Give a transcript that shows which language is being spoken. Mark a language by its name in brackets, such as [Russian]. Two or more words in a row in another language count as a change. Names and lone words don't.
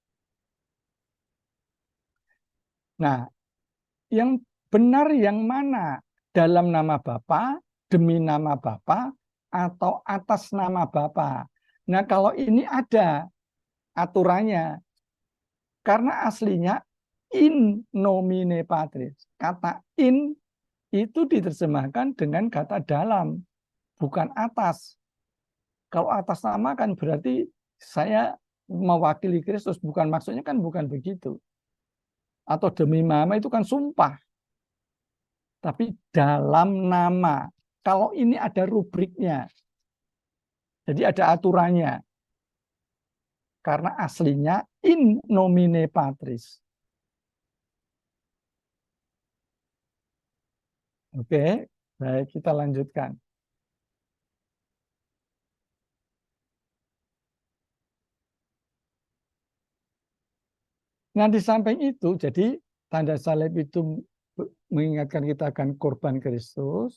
[Indonesian] Nah, yang benar yang mana? Dalam nama Bapa, demi nama Bapa, atau atas nama Bapa. Nah, kalau ini ada aturannya. Karena aslinya [Latin] in nomine Patris. [Indonesian] Kata in itu diterjemahkan dengan kata dalam, bukan atas. Kalau atas nama kan berarti saya mewakili Kristus, bukan maksudnya kan bukan begitu. Atau demi nama itu kan sumpah. Tapi dalam nama. Kalau ini ada rubriknya. Jadi ada aturannya. Karena aslinya [Latin] in nomine Patris. [Indonesian] Oke, baik, kita lanjutkan. Nah, di samping itu, jadi tanda salib itu mengingatkan kita akan korban Kristus.